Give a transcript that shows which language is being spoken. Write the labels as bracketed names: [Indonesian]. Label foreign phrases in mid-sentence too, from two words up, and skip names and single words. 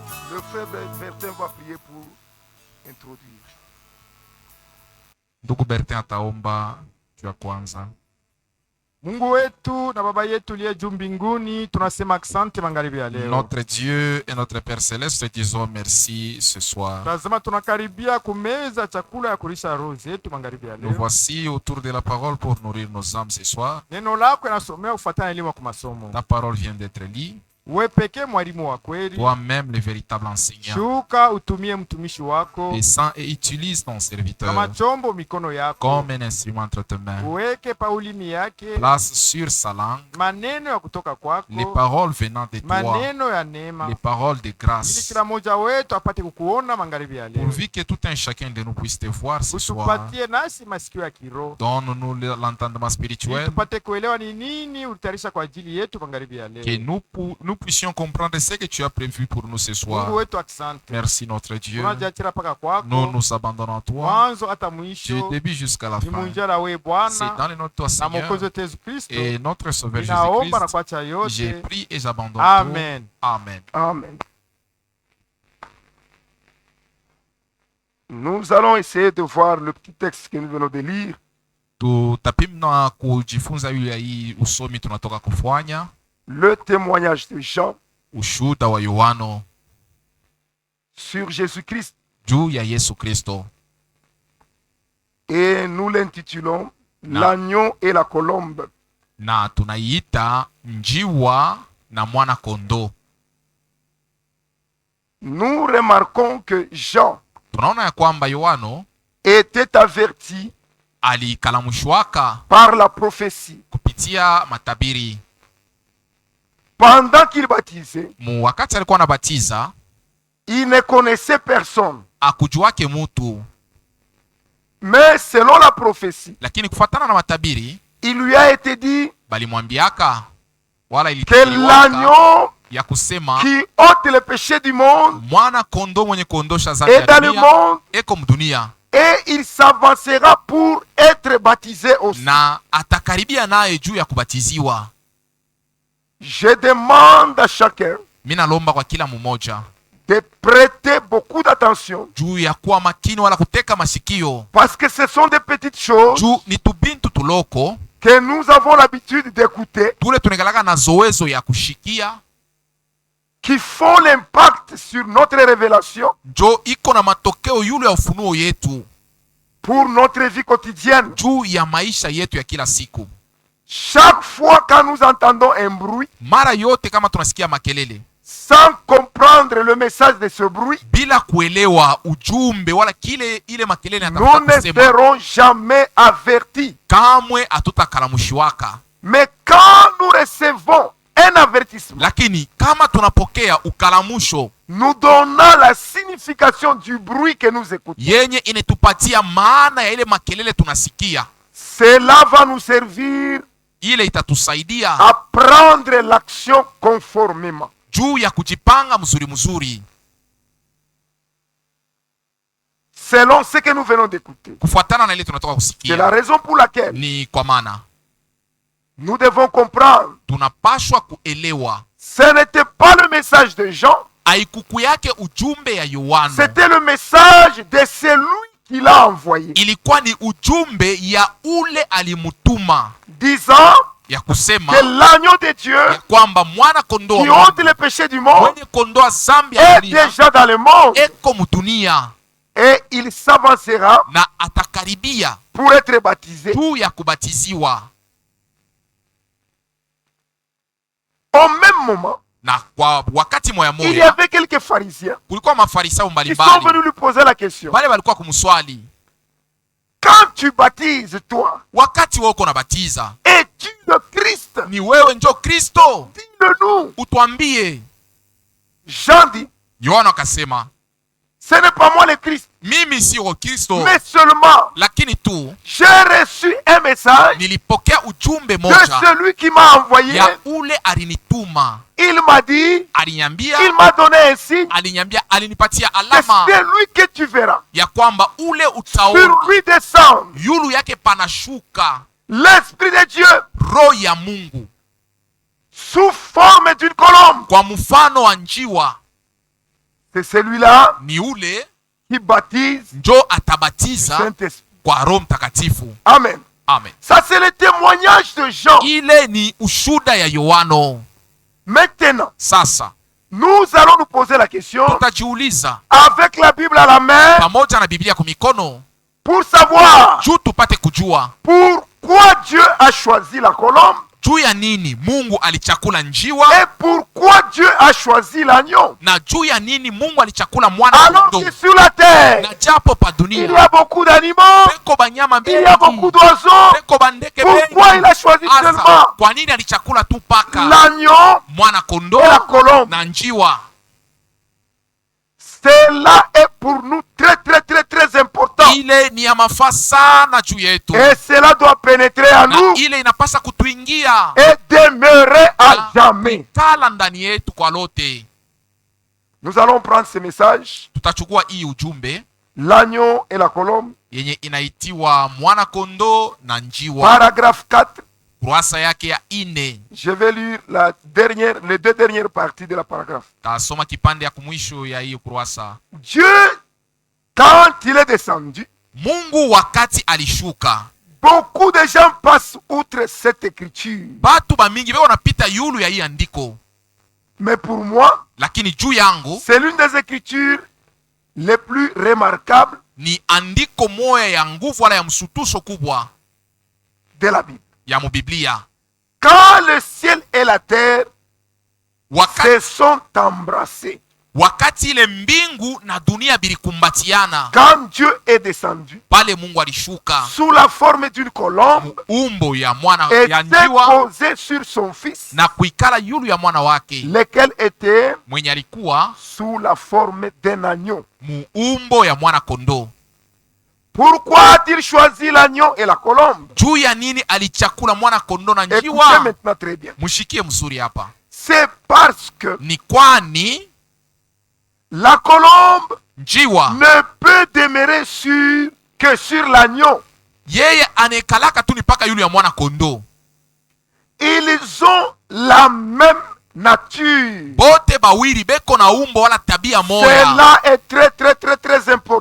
[French] Le frère Bertin va prier pour introduire. [Swahili] Ndugu Bertin ataomba juu ya kwanza. Mungu wetu na baba yetu liye juu mbinguni, tunasema asante magharibi ya leo. [French] Notre Dieu et notre Père Céleste, te disons merci ce soir. [Swahili] Tunasema tunakaribia kumeza chakula ya kulisha roho zetu magharibi ya [French] Nous [Swahili] leo. [French] voici autour de la parole pour nourrir nos âmes ce soir. [Swahili] Neno lako yanasomea kufuatana na elimu kwa masomo. [French] Ta parole vient d'être lue. [Swahili] Wewe pekee mwalimu wa kweli. [French] Toi-même le véritable enseignant. [Swahili] Shuka utumie mtumishi wako. [French] Descends et utilise ton serviteur [Swahili] Kama chombo mikono yako. [French] comme un instrument entre tes mains. [Swahili] Uweke paulimi yake. [French] Place sur sa langue [Swahili] Maneno ya kutoka kwako. [French] les paroles venant de toi, [Swahili] Maneno ya neema. [French] les paroles de [Swahili] Ili [French] grâce, [Swahili] kila mmoja wetu apate kukuona magharibi ya leo. [French] pourvu que tout un chacun de nous puisse te voir ce soir. [Swahili] Utupatie nasi masikio ya kiroho. [French] Donne-nous l'entendement [Swahili] Ili [French] spirituel, [Swahili] tupate kuelewa ni nini ulitayarisha kwa ajili yetu magharibi ya leo. [French] que nous puissions comprendre ce que tu as prévu pour nous ce [Swahili] Mungu [French] soir. [Swahili] wetu asante. [French] Merci notre Dieu. [Swahili] Tunajiachia paka [French] Nous [Swahili] kwako. [French] nous abandonnons à toi [Swahili] Mwanzo hata [French] du [Swahili] mwisho. [French] début jusqu'à la [Swahili] Ni [French] fin. [Swahili] munjara we [French] C'est [Swahili] Bwana [French] dans le nom de toi, [Swahili] na [French] Seigneur, [Swahili] Mwokozi wetu Yesu Kristo. [French] et notre Sauveur [Swahili] Ninaomba na [French] Jésus-Christ. [Swahili] kuacha [French] J'ai [Swahili] yote. [French] pris et j'abandonne Amen. tout. Amen. Amen. Nous allons essayer de voir le petit texte que nous venons de lire. [Swahili] Tutapimna kujifunza yule hii usomi tunatoka kufanya, [French] Le témoignage de Jean [Swahili] ushuhuda wa Yohano [French] sur Jésus-Christ. [Swahili] juu ya Yesu Kristo, [French] Et nous l'intitulons L'agneau et la colombe. [Swahili] na tunaiita njiwa na mwana kondoo. [French] Nous remarquons que Jean [Swahili] Tunaona ya kwamba Yohano [French] était averti [Swahili] alikalamushwaka [French] par la prophétie. [Swahili] kupitia matabiri. [French] Pendant qu'il baptisait, [Swahili] Wakati alikuwa anabatiza [French] il ne connaissait personne. [Swahili] akujuake mutu, [French] Mais selon la prophétie, [Swahili] lakini kufuatana na matabiri [French] il lui a été dit [Swahili] balimwambiaka wala [French] que [Swahili] ilitiliwaka [French] l'agneau [Swahili] ya kusema [French] qui ôte le péché du monde [Swahili] mwana kondoo mwenye kuondosha dhambi [French] est [Swahili] ya [French] dans le [Swahili] dunia [French] monde [Swahili] eko mdunia, [French] et il s'avancera pour être baptisé aussi. [Swahili] na atakaribia naye juu ya kubatiziwa. [French] Je demande à chacun [Swahili] Mimi nalomba kwa kila mmoja [French] de prêter beaucoup d'attention [Swahili] juu ya kuwa makini wala kuteka masikio, [French] parce que ce sont des petites choses [Swahili] juu ni tubintu tuloko [French] que nous avons l'habitude d'écouter [Swahili] tule tunekalaka na zoezo ya kushikia, [French] qui font l'impact sur notre révélation [Swahili] njo iko na matokeo yule ya ufunuo yetu [French] pour notre vie quotidienne. [Swahili] juu ya maisha yetu ya kila siku. [French] Chaque fois quand nous entendons un bruit, [Swahili] Mara yote kama tunasikia makelele [French] sans comprendre le message de ce bruit, [Swahili] bila kuelewa ujumbe wala kile ile makelele [French] nous [Swahili] anataka [French] ne [Swahili] kusema, [French] serons jamais avertis. [Swahili] kamwe hatutakalamushiwaka. [French] Mais quand nous recevons un avertissement, [Swahili] Lakini kama tunapokea ukalamusho [French] nous donnant la signification du bruit que nous écoutons, [Swahili] yenye inetupatia maana ya ile makelele tunasikia, [French] cela va nous servir [Swahili] ile itatusaidia [French] à prendre l'action conformément. [Swahili] juu ya kujipanga mzuri mzuri [French] Selon ce que nous venons d'écouter. [Swahili] kufuatana na ile tunatoka [French] C'est la [Swahili] kusikia. [French] raison pour laquelle [Swahili] Ni kwa maana [French] nous devons comprendre. [Swahili] tunapashwa kuelewa [French] Ce n'était pas le message de Jean, [Swahili] haikuku yake ujumbe ya Yohana, [French] c'était le message de celui qui l'a envoyé, [Swahili] ilikuwa ni ujumbe ya ule alimutuma, [French] disant [Swahili] ya kusema [French] que l'agneau de Dieu [Swahili] ya kwamba mwana kondoo [French] qui [Swahili] wa [French] ôte [Swahili] Mungu [French] le péché du monde [Swahili] mwenye kondoa zambi ya [French] est [Swahili] dunia [French] déjà dans le monde [Swahili] eko mudunia, [French] et il s'avancera [Swahili] na atakaribia [French] pour être baptisé. [Swahili] juu ya kubatiziwa. [French] Au même moment, [Swahili] Na kwa wakati moya [French] il y [Swahili] moya [French] avait quelques pharisiens [Swahili] kulikuwa mafarisayo [French] qui sont [Swahili] mbalimbali [French] venus lui poser la question. [Swahili] bale walikuwa kumswali, [French] Quand tu baptises, toi, [Swahili] wakati wewe uko nabatiza, [French] es-tu le Christ? [Swahili] ni wewe njo Kristo? [French] Dis-le-nous. [Swahili] Utwambie. [French] Jean dit, [Swahili] Yohana akasema, [French] ce n'est pas moi le Christ, [Swahili] mimi sio Kristo, [French] mais seulement [Swahili] lakini tu [French] j'ai reçu un message [Swahili] nilipokea ujumbe [French] de [Swahili] moja [French] celui qui m'a envoyé. [Swahili] ya ule alinituma. [French] Il m'a dit, [Swahili] Aliniambia, [French] il m'a donné un signe, [Swahili] aliniambia, alinipatia [French] et [Swahili] alama [French] c'est lui que tu verras. [Swahili] ya kwamba ule [French] Sur [Swahili] utaona [French] lui descendre [Swahili] yulu yake panashuka [French] l'Esprit de Dieu [Swahili] roho ya Mungu [French] sous forme d'une colombe. [Swahili] kwa mfano wa njiwa. [French] C'est celui-là [Swahili] ni ule [French] qui baptise [Swahili] njo atabatiza [French] Saint-Esprit. [Swahili] kwa Roho Mtakatifu. [French] Amen. [Swahili] Amen. [French] Ça, c'est le témoignage de Jean. [Swahili] Ile ni ushuda ya Yohano. [French] Maintenant, [Swahili] Sasa [French] nous allons nous poser la question [Swahili] tutajiuliza [French] avec la Bible à la main [Swahili] pamoja na Biblia kwa mikono [French] pour savoir [Swahili] juu tupate kujua [French] pourquoi Dieu a choisi la colombe [Swahili] juu ya nini Mungu alichakula njiwa [French] et pourquoi Dieu a choisi l'agneau. [Swahili] na juu ya nini Mungu alichakula mwana [French] Alors [Swahili] kondoo. [French] que sur la terre, [Swahili] Na japo pa [French] il y [Swahili] dunia [French] a beaucoup d'animaux, [Swahili] peko banyama [French] il y a beaucoup [Swahili] bengi, [French] d'oiseaux. [Swahili] peko bandeke [French] Pourquoi il a choisi [Swahili] Asa, [French] seulement [Swahili] kwa nini alichakula tu paka [French] l'agneau [Swahili] mwana kondoo [French] et la colombe? [Swahili] na njiwa? [French] Cela est pour nous très très très très important. [Swahili] Ile ni ya mafaa sana juu yetu, [French] Et cela doit pénétrer en [Swahili] na [French] nous [Swahili] ile inapasa kutuingia [French] et demeurer à [Swahili] na [French] jamais. [Swahili] kala ndani yetu kwa lote. [French] Nous allons prendre ce message, [Swahili] Tutachukua hii ujumbe [French] l'agneau et la colombe, [Swahili] yenye inaitiwa mwana kondoo na njiwa, [French] paragraphe 4. [Swahili] kurasa yake ya 4. [French] Je vais lire les deux dernières parties de la paragraphe. [Swahili] Tasoma kipande ya kumwisho ya hiyo kurasa. [French] Dieu, quand il est descendu, [Swahili] Mungu wakati alishuka, [French] beaucoup de gens passent outre cette écriture. [Swahili] batu bamingi beko napita yulu ya hii andiko, [French] Mais pour moi, [Swahili] lakini juu yangu [French] c'est l'une des écritures les plus remarquables [Swahili] ni andiko moya ya nguvu wala ya msutuso kubwa [French] de la Bible. [Swahili] ya mubiblia. [French] Quand le ciel et la terre [Swahili] Wakati, [French] se sont embrassés, [Swahili] wakati ile mbingu na dunia bilikumbatiana, [French] quand Dieu est descendu [Swahili] pale Mungu alishuka [French] sous la forme d'une colombe [Swahili] umbo ya mwana [French] et [Swahili] ya [French] s'est [Swahili] njiwa [French] posé sur son fils, [Swahili] na kuikala yulu ya mwana wake [French] lequel était [Swahili] mwenye alikuwa [French] sous la forme d'un agneau. [Swahili] muumbo ya mwana kondoo. [French] Pourquoi a-t-il choisi l'agneau et la colombe? [Swahili] Juu ya nini alichakula mwana kondoo na [French] Écoutez [Swahili] njiwa? [French] maintenant très bien. [Swahili] Mushikie mzuri hapa, [French] C'est parce que [Swahili] ni kwani [French] la colombe [Swahili] njiwa [French] ne peut demeurer que sur l'agneau. [Swahili] yeye anekalaka tu ni paka yulu ya mwana kondoo. [French] Ils ont la même nature. [Swahili] Bote bawili beko na umbo wala tabia moya. [French] Cela est très très très très important.